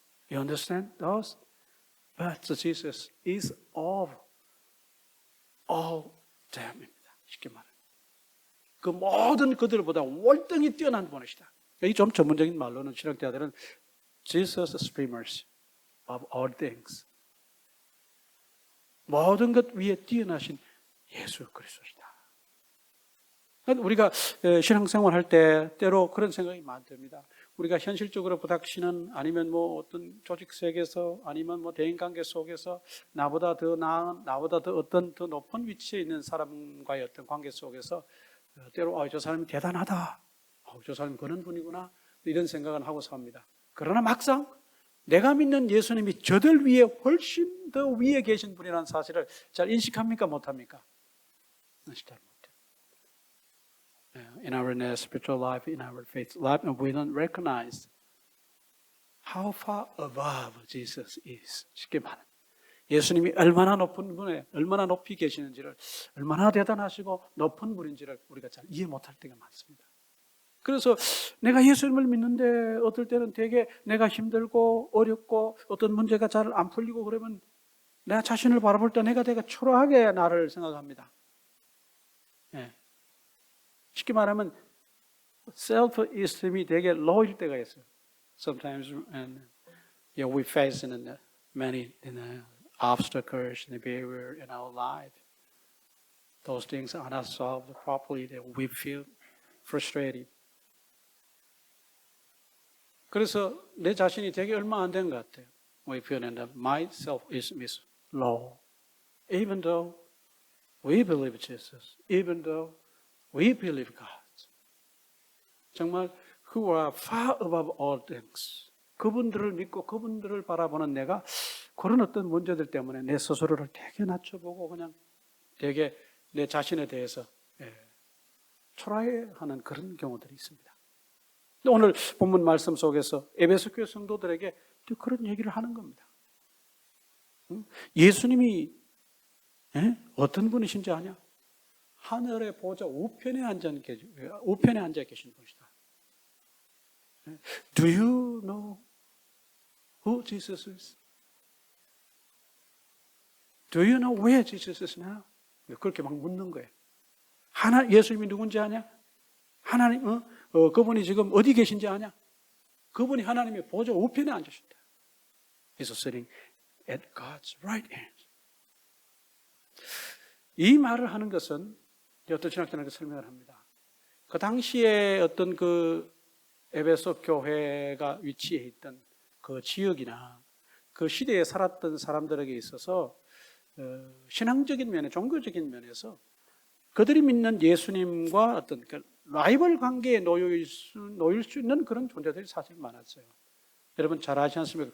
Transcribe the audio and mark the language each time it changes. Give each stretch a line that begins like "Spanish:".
English: You understand those? But Jesus is of all them
Korean: 입니다. 쉽게 말하면. 그 모든 그들보다 월등히 뛰어난 분이시다. 이 좀 전문적인 말로는 신학자들은
English: Jesus supremacy of all things.
Korean: 모든 것 위에 뛰어나신 예수 그리스도시다. 우리가 신앙생활 할 때 때로 그런 생각이 많이 듭니다. 우리가 현실적으로 부닥치는 아니면 뭐 어떤 조직 세계에서 아니면 뭐 대인관계 속에서 나보다 더 나은, 나보다 더 어떤 더 높은 위치에 있는 사람과의 어떤 관계 속에서 때로 저 사람이 대단하다. 저 사람이 그런 분이구나. 이런 생각을 하고 삽니다. 그러나 막상 내가 믿는 예수님이 저들 위에 훨씬 더 위에 계신 분이라는 사실을 잘 인식합니까? 못합니까? 잘 못해요.
English: In our spiritual life, in our faith life, we don't recognize how far above Jesus is.
Korean: 쉽게 말하면 예수님이 얼마나 높은 분에 얼마나 높이 계시는지를, 얼마나 대단하시고 높은 분인지를 우리가 잘 이해 못할 때가 많습니다. 그래서 내가 예수님을 믿는데 어떨 때는 되게 내가 힘들고 어렵고 어떤 문제가 잘 안 풀리고 그러면 내 자신을 바라볼 때 내가 되게 초라하게 나를 생각합니다. 쉽게 말하면 self-esteem이 되게 low일 때가 있어요.
English: Sometimes we face many obstacles and barriers in our life. Those things are not solved properly. That we feel frustrated.
Korean: 그래서 내 자신이 되게 얼마 안 된 것 같아요.
English: We feel that my self-esteem is low. Even though we believe Jesus, even though we believe God.
Korean: 정말
English: who are far above all things.
Korean: 그분들을 믿고 그분들을 바라보는 내가 그런 어떤 문제들 때문에 내 스스로를 되게 낮춰보고 그냥 되게 내 자신에 대해서 초라해하는 그런 경우들이 있습니다. 오늘 본문 말씀 속에서 에베소 교회 성도들에게 또 그런 얘기를 하는 겁니다. 예수님이 어떤 분이신지 아냐? 하늘의 보좌 우편에 앉아 계신 분이시다.
English: Do you know who Jesus is? Do you know where Jesus is now?
Korean: 그렇게 막 묻는 거예요. 예수님이 누군지 아냐? 하나님, 그분이 지금 어디 계신지 아냐? 그분이 하나님의 보좌 우편에 앉으신다.
English: He's sitting at God's right hand.
Korean: 이 말을 하는 것은 어떤 신학자는 설명을 합니다. 그 당시에 어떤 그 에베소 교회가 위치해 있던 그 지역이나 그 시대에 살았던 사람들에게 있어서 신앙적인 면에, 종교적인 면에서 그들이 믿는 예수님과 어떤 그 라이벌 관계에 놓일 수 있는 그런 존재들이 사실 많았어요. 여러분 잘 아시지 않습니까?